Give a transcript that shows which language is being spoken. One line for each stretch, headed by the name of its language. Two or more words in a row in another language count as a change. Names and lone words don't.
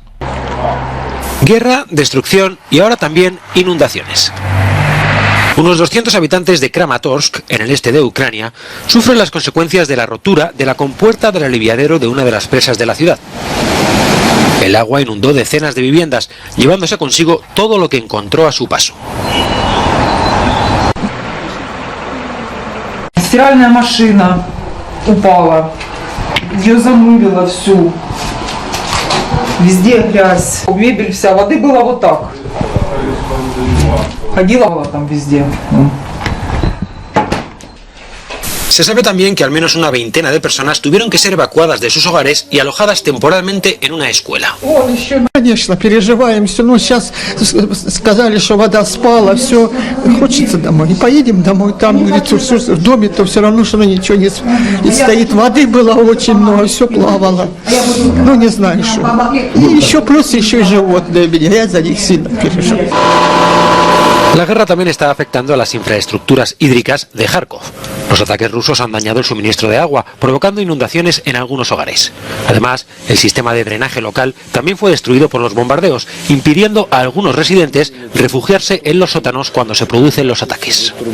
Spanish: Guerra, destrucción y ahora también inundaciones. Unos 200 habitantes de Kramatorsk, en el este de Ucrania, sufren las consecuencias de la rotura de la compuerta del aliviadero de una de las presas de la ciudad. El agua inundó decenas de viviendas, llevándose consigo todo lo que encontró a su paso.
Russian: Стиральная машина упала, ее замылило всю, везде грязь, мебель вся, воды было вот так, ходила там везде.
Spanish: Se sabe también que al menos una veintena de personas tuvieron que ser evacuadas de sus hogares y alojadas temporalmente en una escuela.
Russian: Конечно, переживаем все, но сейчас сказали, что вода спала, все, хочется домой. Поедем домой, там в доме-то все равно, что ничего не стоит. Воды было очень много, все плавало. Ну, не знаю, что. И еще плюс еще и животные, я за них сильно переживаю.
Spanish: La guerra también está afectando a las infraestructuras hídricas de Kharkov. Los ataques rusos han dañado el suministro de agua, provocando inundaciones en algunos hogares. Además, el sistema de drenaje local también fue destruido por los bombardeos, impidiendo a algunos residentes refugiarse en los sótanos cuando se producen los ataques.